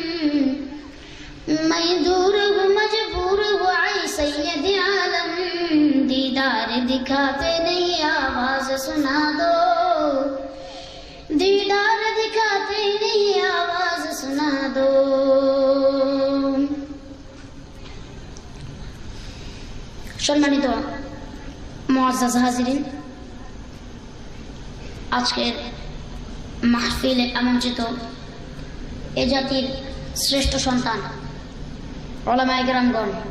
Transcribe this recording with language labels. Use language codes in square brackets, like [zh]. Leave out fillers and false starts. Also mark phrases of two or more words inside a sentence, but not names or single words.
[ur] میں دور ہوں مجبور ہوں آئی سید عالم دیدار دکھاتے نہیں آواز سنا دو دیدار دکھاتے نہیں آواز سنا دو [bn] সম্মানিত মুআজ্জাজ হাজিরিন আজকের মাহফিলে আমন্ত্রিত এ জাতির শ্রেষ্ঠ সন্তান উলামায়ে কেরামগণ